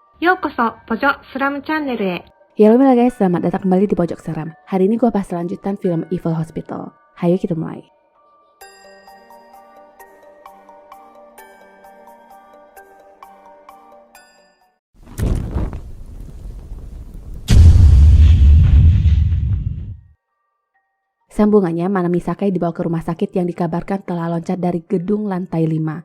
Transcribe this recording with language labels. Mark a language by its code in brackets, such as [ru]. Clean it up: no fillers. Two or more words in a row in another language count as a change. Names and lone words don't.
[ja] ようこそ、ポジョスラムチャンネルへ。 [id] Halo guys, selamat datang kembali di Pojok Seram. Hari ini gue bahas lanjutan film Evil Hospital. Hayo kita mulai. Sambungannya, Manami Sakai dibawa ke rumah sakit yang dikabarkan telah loncat dari gedung lantai 5.